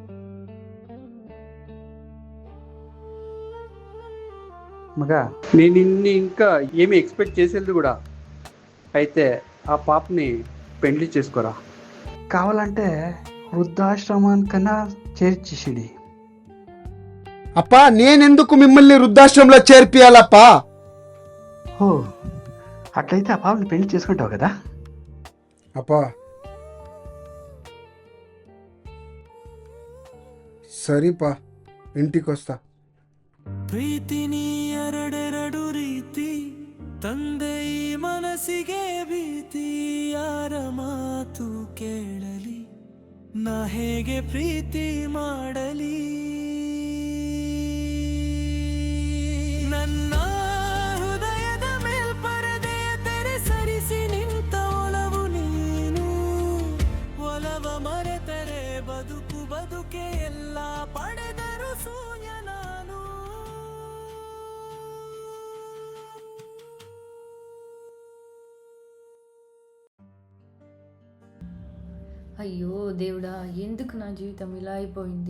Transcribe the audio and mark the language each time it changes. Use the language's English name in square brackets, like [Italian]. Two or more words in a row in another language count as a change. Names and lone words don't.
[Telugu] మగా నేను నిన్ను ఇంకా ఏమి ఎక్స్పెక్ట్ చేసేది కూడా, అయితే ఆ పాపని పెళ్లి చేసుకోరా, కావాలంటే వృద్ధాశ్రమానికన్నా చేర్చేసిడి. అప్పా, నేనెందుకు మిమ్మల్ని వృద్ధాశ్రమంలో చేర్పియాలప్పా? ఓ అట్లయితే ఆ పాపని పెళ్లి చేసుకుంటావు కదా. అప్పా, ಸರಿಪಾ ಇಂಟಿಗೆ [Kannada] ಪ್ರೀತಿನಿ ಎರಡೆರಡು ರೀತಿ ತಂದೆ ಈ ಮನಸ್ಸಿಗೆ ಭೀತಿ ಯಾರ ಮಾತು ಕೇಳಲಿ ನಾ ಹೇಗೆ ಪ್ರೀತಿ ಮಾಡಲಿ ನನ್ನ ಹೃದಯದ ಮೇಲ್ಪರದೆ ತೆರೆ ಸರಿಸಿ ನಿಂತ ಒಲವು ನೀನು ಒಲವ ಮರೆತರೆ ಬದುಕೆ ಎಲ್ಲ ಪಡೆದರು ಶೂನ್ಯ ನಾನು [Telugu] అయ్యో దేవుడా, ఎందుకు నా జీవితం ఇలా అయిపోయింది?